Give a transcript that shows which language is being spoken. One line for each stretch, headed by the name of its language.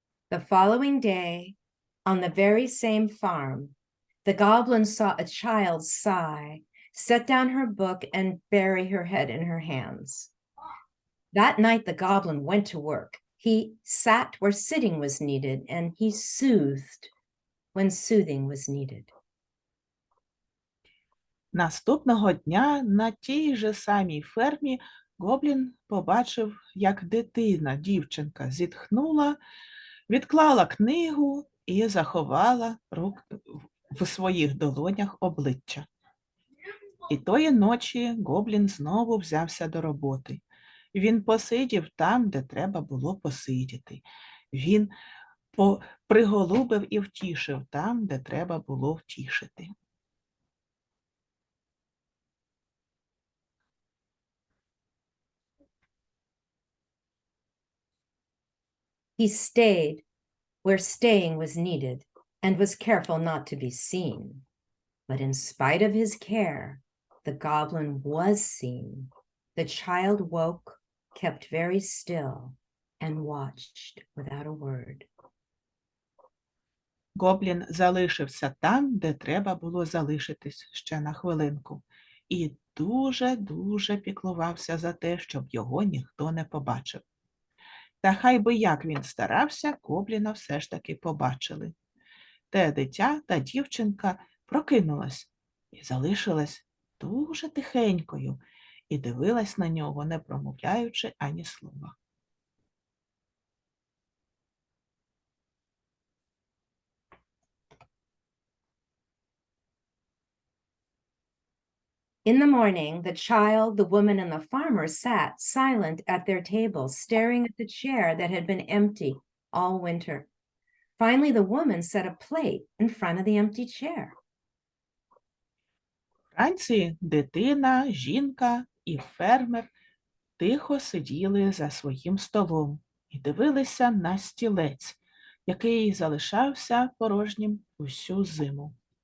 English: The following day, on the very same farm, the goblin saw a child sigh, set down her book, and bury her head in her hands. That night, the goblin went to work. He sat where sitting was needed, and he soothed when soothing was needed.
Ukrainian: Наступного дня на тій же самій фермі гоблін побачив, як дитина, дівчинка, зітхнула, відклала книгу і заховала в своїх долонях обличчя. І тої ночі гоблін знову взявся до роботи. Він посидів там, де треба було посидіти. Він приголубив і втішив там, де треба було втішити.
English: He stayed where staying was needed and was careful not to be seen. But in spite of his care, the goblin was seen. The child woke, kept very still, and watched without a word.
Ukrainian: Гоблін залишився там, де треба було залишитись ще на хвилинку. І дуже-дуже піклувався за те, щоб його ніхто не побачив. Та хай би як він старався, гобліна все ж таки побачили. Те дитя та дівчинка прокинулась і залишилась дуже тихенькою і дивилась на нього, не промовляючи ані слова.
English: In the morning, the child, the woman, and the farmer sat silent at their tables, staring at the chair that had been empty all winter. Finally, the woman set a plate in front of the empty chair.
Ukrainian: Вранці дитина, жінка і фермер тихо сиділи за своїм столом і дивилися на стілець, який залишався порожнім усю зиму.